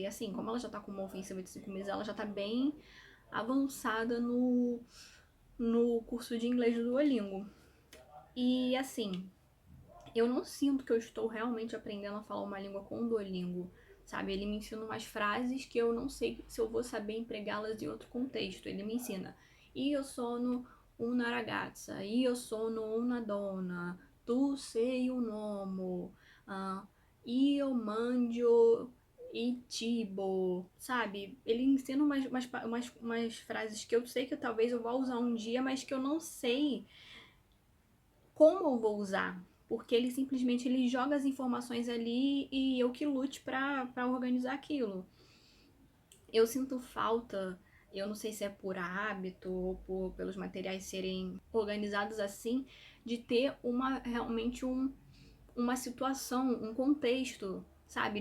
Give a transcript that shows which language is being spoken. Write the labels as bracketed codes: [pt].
[pt] E assim, como ela já tá com uma ofensiva de 5 meses, ela já tá bem avançada no curso de inglês do Duolingo. E assim, eu não sinto que eu estou realmente aprendendo a falar uma língua com o Duolingo, sabe? Ele me ensina umas frases que eu não sei se eu vou saber empregá-las em outro contexto. Ele me ensina: [it] io sono una ragazza, io sono una donna, tu sei un uomo, io mangio il cibo, [pt] sabe? Ele ensina umas frases que eu sei que talvez eu vá usar um dia, mas que eu não sei como eu vou usar, porque ele joga as informações ali e eu que lute pra organizar aquilo. Eu sinto falta, eu não sei se é por hábito ou pelos materiais serem organizados assim, de ter realmente uma situação, um contexto, sabe?